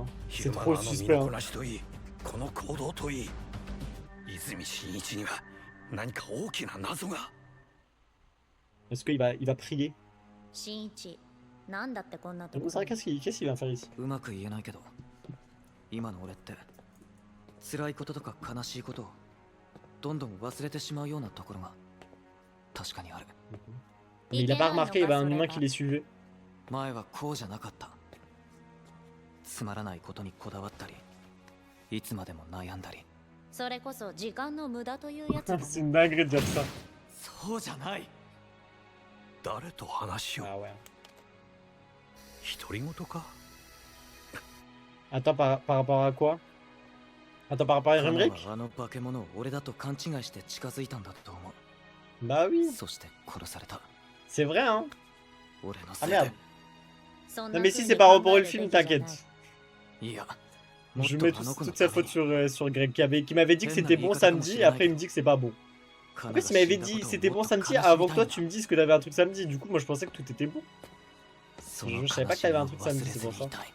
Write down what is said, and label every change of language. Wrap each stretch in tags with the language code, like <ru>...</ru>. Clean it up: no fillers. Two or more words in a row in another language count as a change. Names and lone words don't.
<fr>C'est trop suspect, hein. Est-ce qu'il va prier? C'est vrai, qu'est-ce qu'il vient faire ici?</fr> <ja>うまく言えないけど、今の俺って辛いこととか悲しいことをどんどん忘れてしまうようなところが確かにある。</ja> <fr>Mais il a pas remarqué, il y avait un humain qui les suivait.</fr> <ja>前はこうじゃなかった。つまらないことにこだわったり、いつまでも悩んだり。それこそ時間の無駄というやつ。</ja> <fr>C'est une dinguerie de dire ça.</fr> <ja>そうじゃない。誰と話を？</ja> <fr>Ah ouais.</fr> <ja>独り言か？</ja> <fr>Attends, par rapport à quoi? Attends, par rapport à Rimrick?</fr> <ja>あの化け物を俺だと勘違いして近づいたんだと思う。</ja> <fr>Bah oui.</fr> <ja>そして殺された。</ja> <fr>C'est vrai, hein.</fr> <ja>俺の</ja> <fr>Ah</fr> <ja>せいで。</ja> <fr>merde. Non mais si c'est par rapport au film, t'inquiète.</fr> <ja>いや。</ja> <fr>Je mets toute sa faute sur Greg qui m'avait dit que c'était bon samedi et après il me dit que c'est pas bon. En plus il m'avait dit c'était bon samedi avant que toi tu me dises que t'avais un truc samedi. Du coup moi je pensais que tout était bon. Je savais pas que t'avais un truc samedi, c'est pour ça.</fr>